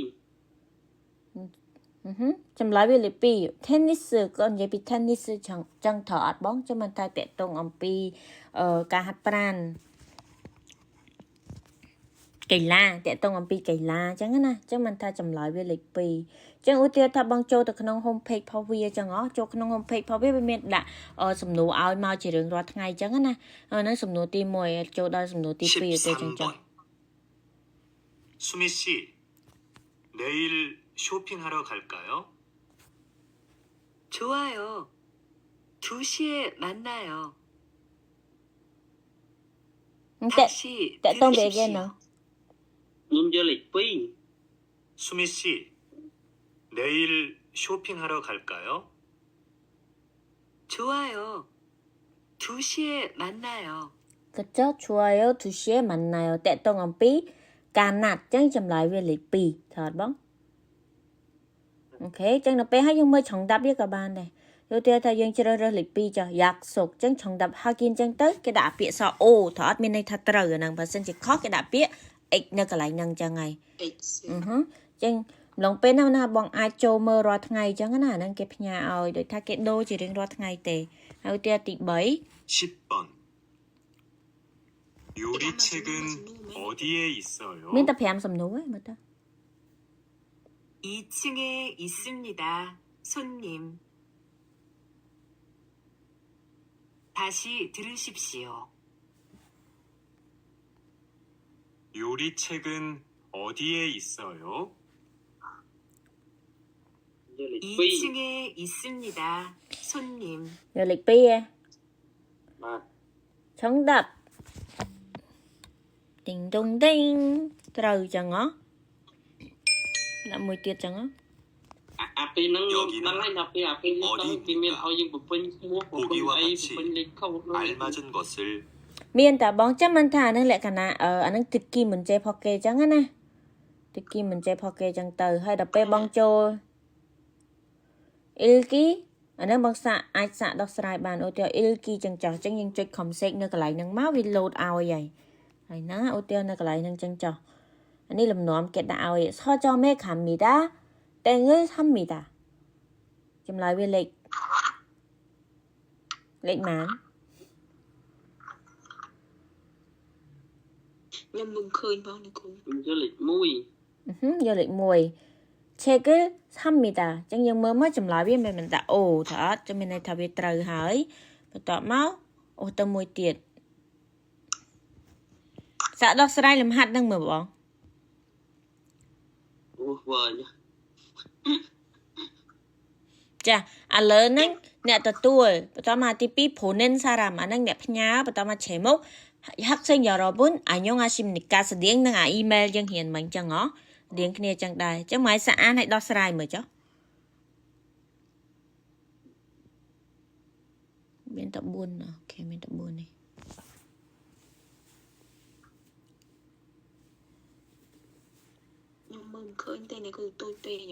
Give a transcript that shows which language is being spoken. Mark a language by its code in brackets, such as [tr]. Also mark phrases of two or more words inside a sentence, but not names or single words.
[km] ចម្លើយវាលេខ2 tennis ក៏និយាយពី tennis ចឹងត្រូវអត់បងចាំមិនតែតកតងអំពីការហាត់ប្រាណកីឡាតកតងអំពីកីឡាចឹងណាចឹងមិនថាចម្លើយវាលេខ2ចឹងឧទាហរណ៍ថាបងចូលទៅក្នុង [en] home page [km] របស់វាចឹងចូលក្នុង [en] home page [km] របស់វាមានដាក់សំណួរឲ្យមកជារឿងរាល់ថ្ងៃចឹងណាហ្នឹងសំណួរទី1ចូលដល់សំណួរទី2ទៅចឹងចុះ [ko] 수미 씨, 내일 쇼핑하러 갈까요? 좋아요. 2시에 만나요. [km] តក [ko] 다시 [km] តកតងវាគេណា ខ្ញុំយកលេខ [ko] 수미 씨, 내일 쇼핑하러 갈까요? 좋아요. 2시에 만나요. [km] ក៏ចុះ [ko] 좋아요 2시에 만나요 [km] តកតងអំពីការណាត់ចឹងចម្លើយវាលេខ2ត្រូវអត់បងអូខេចឹងដល់ពេលហើយយើងមើលឆុងដាប់វាក៏បានដែរយកទៅថាយើងជ្រើសរើសលេខ2ចុះយ៉ាក់សុកចឹងឆុងដាប់ហើយគៀនចឹងទៅគេដាក់ពាក្យសអូត្រូវអត់មានន័យថាត្រូវអាហ្នឹងបើសិនជាខុសគេដាក់ពាក្យ x នៅកន្លែងហ្នឹងចឹងហើយ ចឹងម្លងពេលណាបងអាចចូលមើលរាល់ថ្ងៃចឹងណាហ្នឹងគេផ្ញើឲ្យដូចថាគេដូរជារៀងរាល់ថ្ងៃទេហើយទីទី [ko] 10번. 요리책은 어디에 있어요? [km] 3មានតែ5សំណួរឯងមើលទៅ [ko] 2층에 있습니다. 손님. 다시 들으십시오. 요리책은 어디에 있어요? [km] យកលេខ [ko] 2층에 있습니다. 손님. [km] យកលេខ2ឯង 2បាទ ឆុងដាប់ទីងដុងដេងត្រូវចឹងហ៎ដាក់មួយទៀតចឹងហ៎ អាពេលហ្នឹងខ្ញុំដឹងហើយដល់ពេលអាពេលហ្នឹងគេមានឲ្យយើងបំពេញឈ្មោះបំពេញអីបំពេញលេខខុស [ko] 알맞은 것을 [km] មានតែបងចាំមិនថាអានឹងលក្ខណៈអានឹងទឹកគីមិនចេះផុសគេចឹងណាទឹកគីមិនចេះផុសគេចឹងទៅហើយដល់ពេលបងចូលអ៊ីលគីអានឹងបងសាក់អាចសាក់ដោះស្រាយបានឧទាហរណ៍អ៊ីលគីចឹងចុះចឹងយើងចុច config នៅកន្លែងហ្នឹងមកវា load ឲ្យហើយណាឧទាហរណ៍នៅកន្លែងហ្នឹងចឹងចុះអានេះលំនាំគេដាក់ឲ្យ [ko] 서점에 갑니다 땡을 삽니다 [km] ចម្លើយវាលេខម៉ាន ខ្ញុំមិនឃើញបងនេះគ្រូ ខ្ញុំយកលេខ យកលេខ1 [ko] 책을 삽니다 [km] ចឹងយើងមើលមកចម្លើយវាមិនដាក់អូថាអត់ចាំមានន័យថាវាត្រូវហើយបន្ទាប់មកអូទៅមួយទៀតសាក់ដោះស្រាយលំហាត់នឹងមើលបង 1អូវ៉ា ចាឥឡូវហ្នឹងអ្នកទទួលបន្តមកទី2 [ko] 보낸 사람 [km] អាហ្នឹងអ្នកផ្ញើបន្តមកឆេមក [ko] 학생 여러분 안녕하십니까 [km] ស្តៀងនឹងអាអ៊ីមែលយើងរៀនមិញចឹងហ៎ស្តៀងគ្នាចឹងដែរចឹងមកសាក់អានឲ្យដោះស្រាយមើលចុះមានតែ4អូខេមានតែ4នេះ ខ្ញុំមើលមិនឃើញទេនេះគឺទូចពេកខ្ញុំ